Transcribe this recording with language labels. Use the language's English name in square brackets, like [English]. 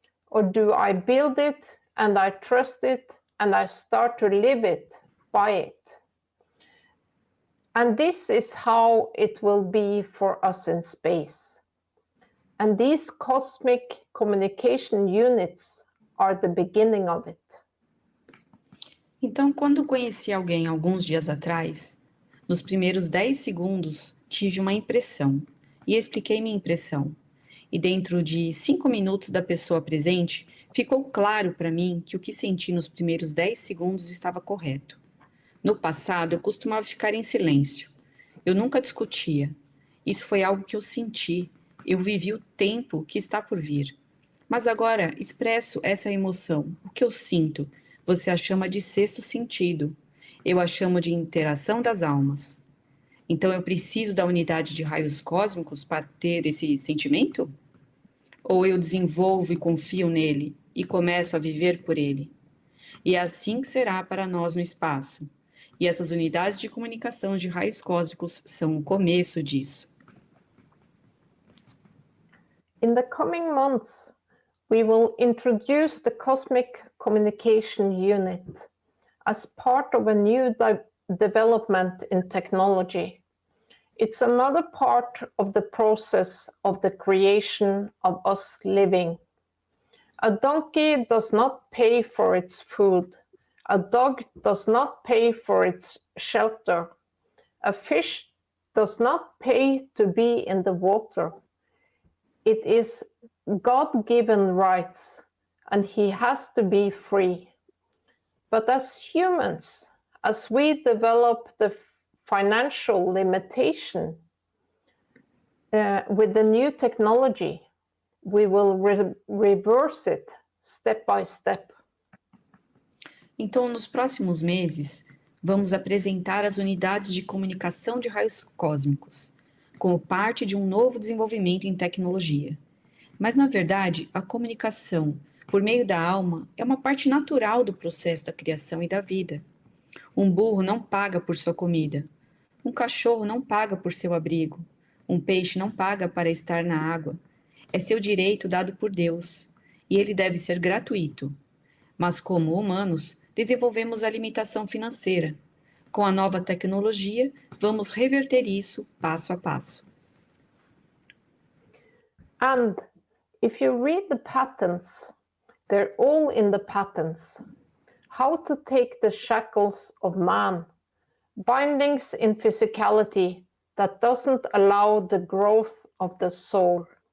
[English] Or do I build it and I trust it and I start to live it, by it? And this is how it will be for us in space. And these cosmic communication units are the beginning of it. [Portuguese] Então, quando conheci alguém alguns dias atrás, Nos primeiros 10 segundos, tive uma impressão e expliquei minha impressão. E dentro de 5 minutos da pessoa presente, ficou claro para mim que o que senti nos primeiros 10 segundos estava correto. No passado, eu costumava ficar em silêncio. Eu nunca discutia. Isso foi algo que eu senti. Eu vivi o tempo que está por vir. Mas agora expresso essa emoção, o que eu sinto. Você a chama de sexto sentido. Eu a chamo de interação das almas. Então eu preciso da unidade de raios cósmicos para ter esse sentimento? Ou eu desenvolvo e confio nele e começo a viver por ele? E assim será para nós no espaço. E essas unidades de comunicação de raios cósmicos são o começo disso. [English] In the coming months, we will introduce the Cosmic Communication Unit as part of a new development in technology. It's another part of the process of the creation of us living. A donkey does not pay for its food. A dog does not pay for its shelter. A fish does not pay to be in the water. It is God-given rights, and he has to be free. But as humans, as we develop the financial limitation with the new technology, we will reverse it step by step. [Portuguese] Então, nos próximos meses, vamos apresentar as unidades de comunicação de raios cósmicos, como parte de um novo desenvolvimento em tecnologia. Mas, na verdade, a comunicação por meio da alma é uma parte natural do processo da criação e da vida. Um burro não paga por sua comida. Um cachorro não paga por seu abrigo. Um peixe não paga para estar na água. É seu direito dado por Deus, e ele deve ser gratuito. Mas, como humanos, desenvolvemos a limitação financeira. Com a nova tecnologia, vamos reverter isso passo a passo. [English] And if you read the patents, they're all in the patents. How to take the shackles of man, bindings in physicality that doesn't allow the growth of the soul.